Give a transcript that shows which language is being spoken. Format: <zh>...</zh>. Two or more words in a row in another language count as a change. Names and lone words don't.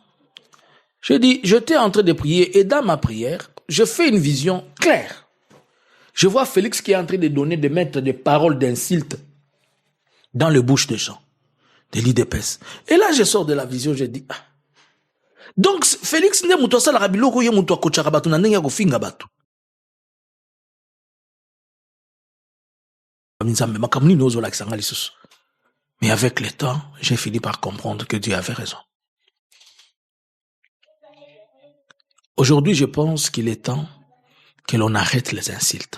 <fr>J'ai dit, j'étais en train de prier et dans ma prière, je fais une vision claire. Je vois Félix qui est en train de mettre des paroles d'insulte dans le bouche des gens, de l'IDPS. Et là, je sors de la vision, je dis, ah. Donc, Félix n'est pas ça</fr> <ln>la rabiloko ye muto akochaka batu na ndenge ko finga batu.</ln> <fr>Mais avec le temps, j'ai fini par comprendre que Dieu avait raison. Aujourd'hui, je pense qu'il est temps que l'on arrête les insultes.</fr>